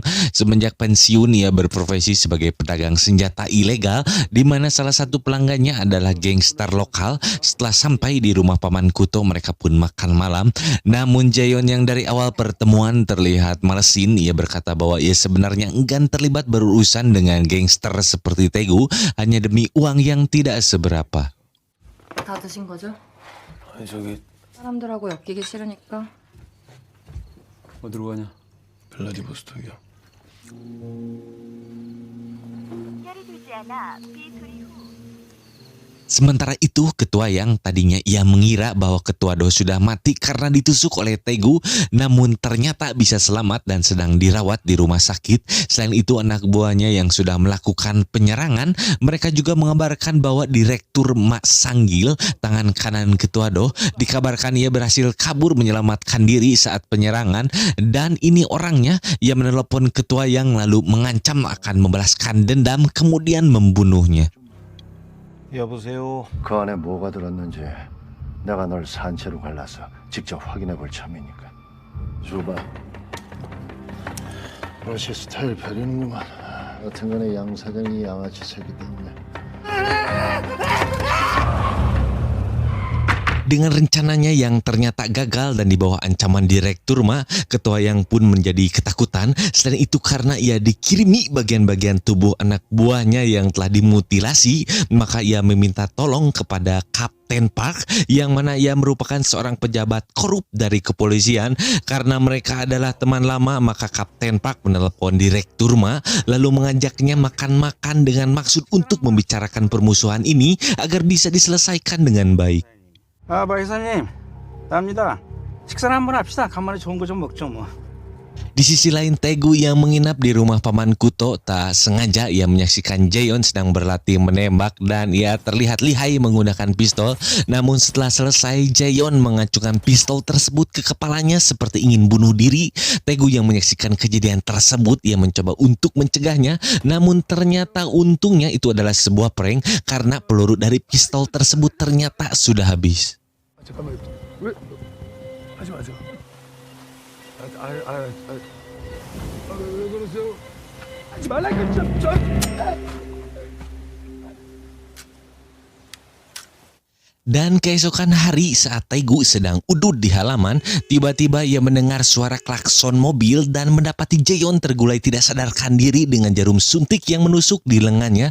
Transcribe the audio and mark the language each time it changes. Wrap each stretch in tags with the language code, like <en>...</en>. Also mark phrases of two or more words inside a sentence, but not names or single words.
<id>Semenjak pensiun ia berprofesi sebagai pedagang senjata ilegal, di mana salah satu pelanggannya adalah gangster lokal. Setelah sampai di rumah paman Kuto, mereka pun makan malam. Namun Jaeyeon yang dari awal pertemuan terlihat malesin, ia berkata bahwa ia sebenarnya enggan terlibat berurusan dengan gangster seperti Daegu hanya demi uang yang tidak seberapa.</id> <ko>다 드신 거죠? 아니 저기 사람들하고 엮이기 싫으니까. 어디로 가냐? 블라디보스톡이요.</ko> <id>Sementara itu, ketua yang tadinya ia mengira bahwa ketua Doh sudah mati karena ditusuk oleh Daegu, namun ternyata bisa selamat dan sedang dirawat di rumah sakit. Selain itu, anak buahnya yang sudah melakukan penyerangan, mereka juga mengabarkan bahwa Direktur Mak Sanggil, tangan kanan ketua Doh, dikabarkan ia berhasil kabur menyelamatkan diri saat penyerangan, dan ini orangnya yang menelepon ketua yang lalu mengancam akan membalaskan dendam kemudian membunuhnya.</id> <ko>여보세요. 그 안에 뭐가 들었는지 내가 널 산채로 갈라서 직접 확인해 볼 참이니까. 줘봐. 러시 스타일 벼리는구만. 여튼간에 양 사장이 양아치 새끼 때문에.</ko> <id>Dengan rencananya yang ternyata gagal dan di bawah ancaman Direktur Ma, ketua yang pun menjadi ketakutan. Selain itu karena ia dikirimi bagian-bagian tubuh anak buahnya yang telah dimutilasi, maka ia meminta tolong kepada Kapten Park, yang mana ia merupakan seorang pejabat korup dari kepolisian. Karena mereka adalah teman lama, maka Kapten Park menelepon Direktur Ma lalu mengajaknya makan-makan dengan maksud untuk membicarakan permusuhan ini agar bisa diselesaikan dengan baik.</id> <ko>아, 박 이사님, 나입니다. 식사를 한번 합시다. 간만에 좋은 거 좀 먹죠 뭐.</ko> <id>Di sisi lain, Daegu yang menginap di rumah paman Kuto tak sengaja ia menyaksikan Jaeyeon sedang berlatih menembak dan ia terlihat lihai menggunakan pistol. Namun setelah selesai, Jaeyeon mengacungkan pistol tersebut ke kepalanya seperti ingin bunuh diri. Daegu yang menyaksikan kejadian tersebut, ia mencoba untuk mencegahnya, namun ternyata untungnya itu adalah sebuah prank karena peluru dari pistol tersebut ternyata sudah habis.</id> <ko>잠깐만 왜 하지 마세요. 왜 그러세요? 하지 말라니까 저.</ko> <id>Dan keesokan hari saat Daegu sedang udut di halaman, tiba-tiba ia mendengar suara klakson mobil dan mendapati Jaeyeon tergulai tidak sadarkan diri dengan jarum suntik yang menusuk di lengannya.</id>